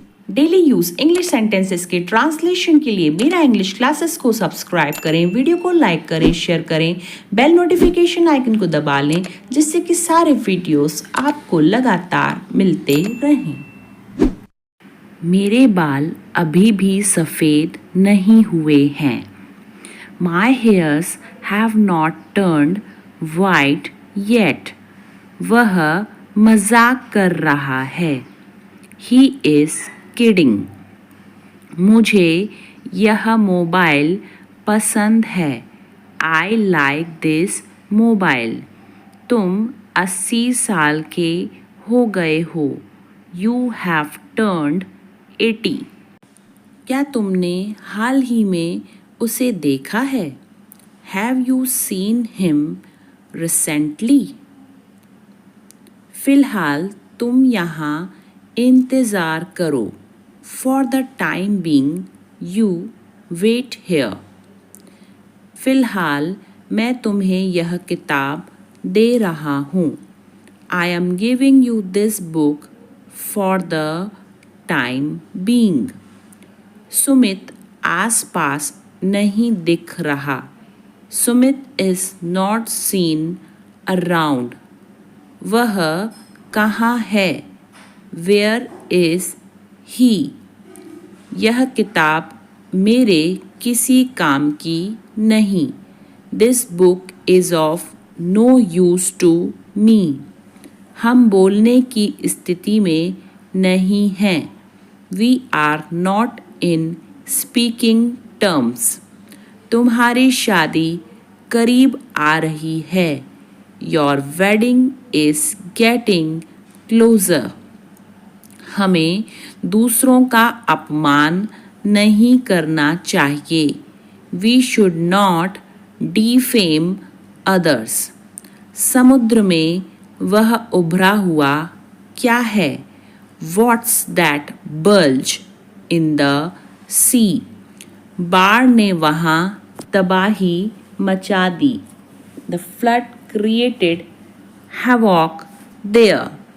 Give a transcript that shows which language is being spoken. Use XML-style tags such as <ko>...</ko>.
<hi>Daily use English sentences के translation के लिए मेरा इंग्लिश क्लासेस को सब्सक्राइब करें, वीडियो को लाइक करें, शेयर करें, बेल नोटिफिकेशन आइकन को दबा लें जिससे कि सारे वीडियोस आपको लगातार मिलते रहें। मेरे बाल अभी भी सफ़ेद नहीं हुए हैं।</hi> <en>My hairs have not turned white yet.</en> <hi>वह मजाक कर रहा है।</hi> <en>He is kidding.</en> <hi>मुझे यह मोबाइल पसंद है।</hi> <en>I like this mobile.</en> <hi>तुम 80 साल के हो गए हो।</hi> <en>You have turned 80.</en> <hi>क्या तुमने हाल ही में उसे देखा है?</hi> <en>Have you seen him recently?</en> <hi>फिलहाल तुम यहाँ इंतज़ार करो।</hi> <en>For the time being, you wait here.</en> <hi>फिलहाल मैं तुम्हें यह किताब दे रहा हूँ।</hi> <en>I am giving you this book for the time being.</en> <hi>Sumit आसपास नहीं दिख रहा।</hi> <en>Sumit is not seen around.</en> <hi>वह कहाँ है?</hi> <en>Where is he?</en> <hi>यह किताब मेरे किसी काम की नहीं।</hi> <en>This book is of no use to me.</en> <hi>हम बोलने की स्थिति में नहीं हैं।</hi> <en>We are not in speaking terms.</en> <hi>तुम्हारी शादी करीब आ रही है।</hi> <en>Your wedding is getting closer.</en> <hi>हमें दूसरों का अपमान नहीं करना चाहिए।</hi> <en>We should not defame others.</en> <hi>समुद्र में वह उभरा हुआ क्या है?</hi> <en>What's that bulge in the sea?</en> <hi>बाढ़ ने वहाँ तबाही मचा दी।</hi> <en>The flood created havoc there.</en>